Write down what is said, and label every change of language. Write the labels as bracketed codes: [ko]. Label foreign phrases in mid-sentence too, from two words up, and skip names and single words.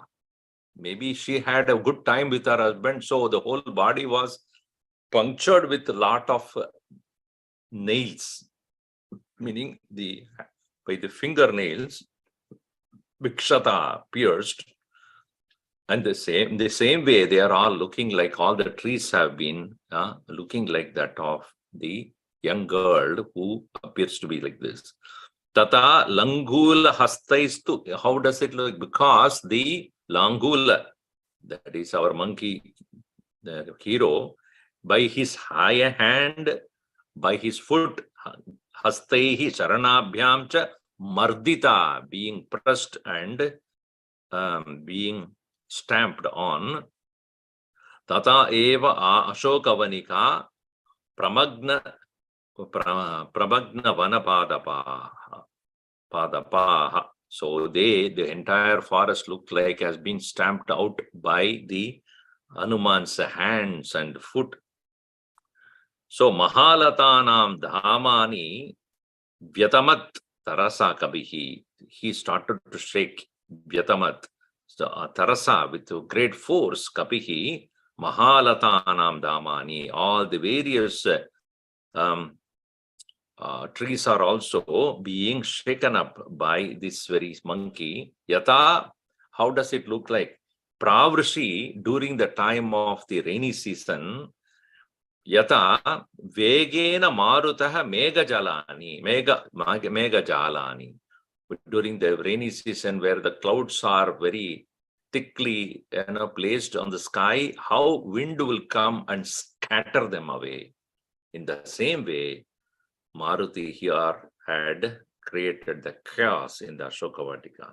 [en] Maybe she had a good time with her husband, so the whole body was punctured with a lot of nails, meaning by the fingernails, vikshata, pierced. And the same way, they are all looking like all the trees have been looking like that of the young girl who appears to be like this. [sa] ततः लाङ्गूल हस्तैस्तु. [en] How does it look? Because the langula, that is our monkey, the hero, by his high hand, by his foot, [sa] हस्तैः चरणाभ्यां च मर्दिता, [en] being pressed and being stamped on. [sa] तत एव अशोकवनिका प्रमग्ना वनपादपाः. [en] So the entire forest looked like has been stamped out by the Hanuman's hands and foot. [sa] So महालतानां धमनि व्यातमत् तरसा कपिः. [en] He started to shake vyatamat. So tarasa, with great force, [sa] कपिः, महालतानां धमनि. [en] All the various trees are also being shaken up by this very monkey. Yata, how does it look like? Pravrishi, during the time of the rainy season, [sa] यथा वेगेन मारुतः मेघजालानि. [en] During the rainy season, where the clouds are very thickly placed on the sky, how wind will come and scatter them away. In the same way, Maruti here had created the chaos in the Ashokavatika.